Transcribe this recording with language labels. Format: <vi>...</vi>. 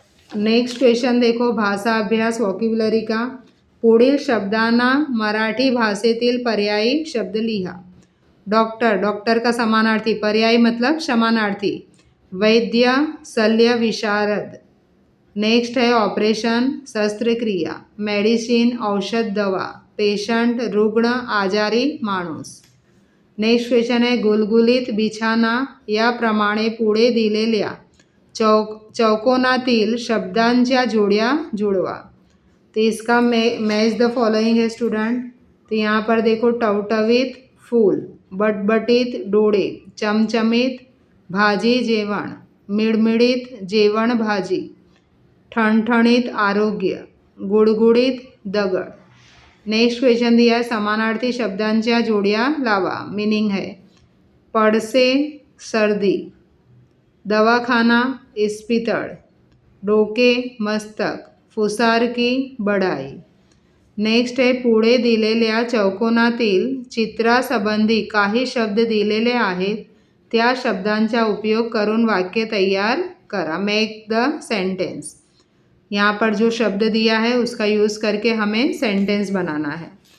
<hi>Next question देखो,</hi> <mr>भाषा अभ्यास</mr> <hi>वोकॅब्युलरी का।</hi> <mr>पुढील शब्दांना मराठी भाषेतील पर्यायी शब्द लिहा।</mr> <hi>डॉक्टर का समानार्थी, पर्यायी मतलब समानार्थी, वैद्य, शल्य विशारद।</hi> <mr>नेक्स्ट है ऑपरेशन, शस्त्रक्रिया, मेडिसिन औषध दवा, पेशंट रुग्ण, आजारी माणूस। नेक्स्ट क्वेश्चन है गुलगुलीत बिछाना याप्रमाणे पुढे दिलेल्या चौकोनातील शब्दांच्या जोड्या जुड़वा।</mr> <hi>तो इसका मैच द फॉलोइंग है स्टूडेंट। तो यहाँ पर देखो</hi> <mr>टवटवीत फूल, बटबटीत डोळे, चमचमीत भाजी जेवण, मिळमिळीत जेवण भाजी, ठणठणीत आरोग्य, गुडगुडीत दगड। नेक्स्ट क्वेश्चन दिया है समानार्थी शब्दांच्या जोड्या लावा। मीनिंग है पड़से सर्दी, दवाखाना इस्पितळ, डोके मस्तक, फुसारकी बड़ाई। नेक्स्ट है पुढे दिलेल्या चौकोनातील चित्रासंबंधी काही शब्द दिलेले आहेत, त्या शब्दांचा उपयोग करून वाक्य तैयार करा।</mr> <en>Make the sentence.</en> <hi>यहाँ पर जो शब्द दिया है उसका यूज़ करके हमें सेंटेंस बनाना है।</hi>